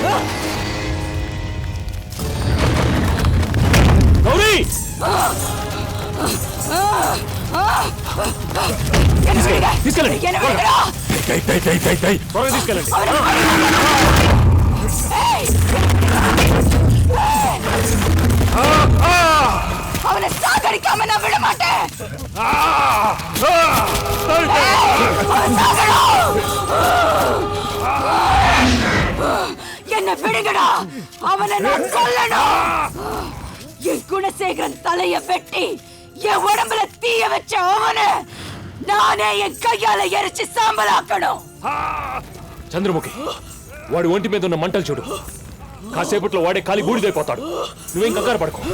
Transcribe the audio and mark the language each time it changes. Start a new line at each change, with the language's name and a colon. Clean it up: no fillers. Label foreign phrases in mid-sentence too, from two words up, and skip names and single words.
Telugu: గౌరీ! తీసుకెళ్ళండి, త్వరగా తీసుకెళ్ళండి.
Tamil: அவனை சாகடிக்காம நான் விட மாட்டேன். என்ன விடுங்கடா, அவனை நான் கொல்லணும். என் குணசேகரன் தலைய வெட்டி என் உடம்புல தீய வச்ச அவனை நானே என் கையால எரிச்சு சாம்பலாக்கணும்.
Telugu: చంద్రముఖి, వాడి ఒంటి మీద ఉన్న మంటలు చూడు. కాసేపట్లో వాడే కాలి బూడిదైపోతాడు. నువ్వేం కంగారు పడుకో.